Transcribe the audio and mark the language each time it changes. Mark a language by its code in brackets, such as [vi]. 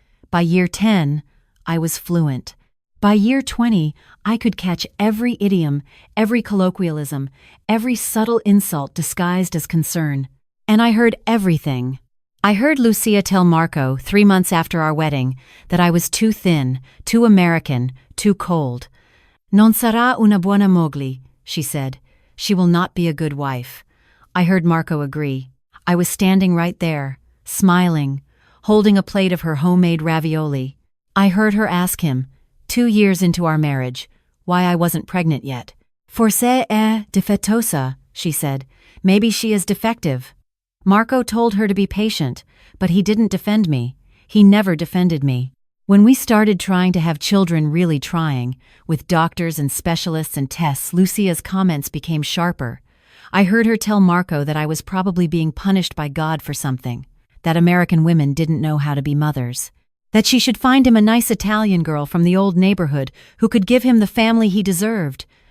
[en] By year 10, I was fluent. By year 20, I could catch every idiom, every colloquialism, every subtle insult disguised as concern. And I heard everything. I heard Lucia tell Marco 3 months after our wedding that I was too thin, too American, too cold. [it] Non sarà una buona moglie, [en] she said. She will not be a good wife. I heard Marco agree. I was standing right there, smiling, holding a plate of her homemade ravioli. I heard her ask him, 2 years into our marriage, why I wasn't pregnant yet. [it] Forse è difettosa, [en] she said. Maybe she is defective. Marco told her to be patient, but he didn't defend me. He never defended me. When we started trying to have children, really trying, with doctors and specialists and tests, Lucia's comments became sharper. I heard her tell Marco that I was probably being punished by God for something, that American women didn't know how to be mothers, that she should find him a nice Italian girl from the old neighborhood who could give him the family he deserved.